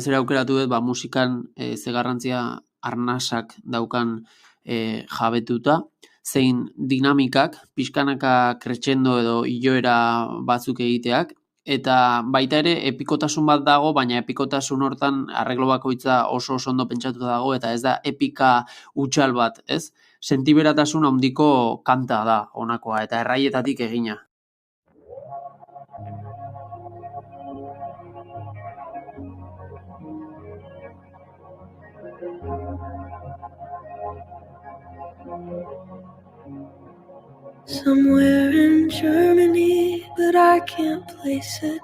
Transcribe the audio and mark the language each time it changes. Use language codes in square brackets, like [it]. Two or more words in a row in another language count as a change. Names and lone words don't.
[eu] ere aukeratu dut musikan ze garrantzia arnasak daukan jabetuta, zein dinamikak, pixkanaka crescendo edo iloera batzuk egiteak, eta baita ere epikotasun bat dago, baina epikotasun hortan arreglo bakoitza oso ondo pentsatuta dago, eta ez da epika hutsal bat, ez? Sentiberatasun handiko kanta da honakoa, eta erraietatik egina. [en] Somewhere in Germany, but I can't place it.